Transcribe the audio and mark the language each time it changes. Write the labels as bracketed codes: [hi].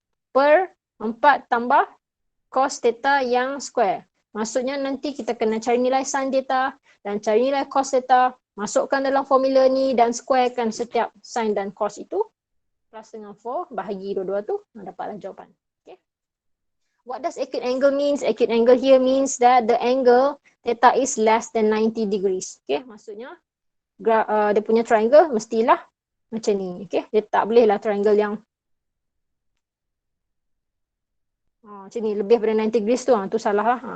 [ms] Per 4 tambah cos theta yang square. Maksudnya nanti kita kena cari nilai sin theta dan cari nilai cos theta, masukkan dalam formula ni dan squarekan setiap sin dan cos itu. Plus dengan 4, bahagi dua-dua tu, dapatlah jawapan. Okay. [en] What does acute angle means? Acute angle here means that the angle theta is less than 90 degrees. [ms] Okay, maksudnya dia punya triangle mestilah macam ni. Okay, dia tak boleh lah triangle yang macam ni, lebih daripada 90 degrees tu, tu salah lah.